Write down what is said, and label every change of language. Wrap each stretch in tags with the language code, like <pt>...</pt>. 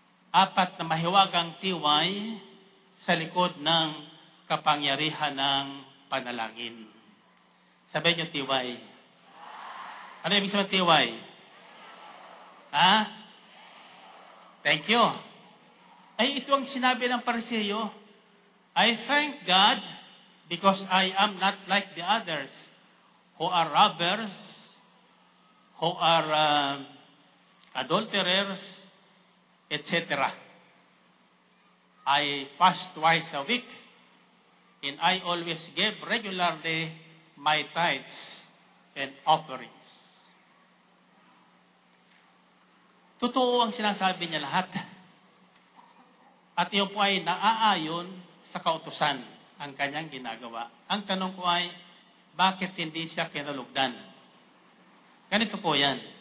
<tl>4 na mahiwagang tiway sa likod ng kapangyarihan ng panalangin. Sabihin niyo tiway. Ano ibig sabihin tiway? Ha?</tl> <en>Thank you.</en> <tl>Ay, ito ang sinabi ng Pariseo.</tl> <en>I thank God because I am not like the others who are robbers, who are adulterers, etc. I fast twice a week, and I always give regularly my tithes and offerings.</en> <tl>Totoo ang sinasabi niya lahat. At iyon po ay naaayon sa kautusan ang kanyang ginagawa. Ang tanong ko ay, bakit hindi siya kinalugdan? Ganito po yan.</tl>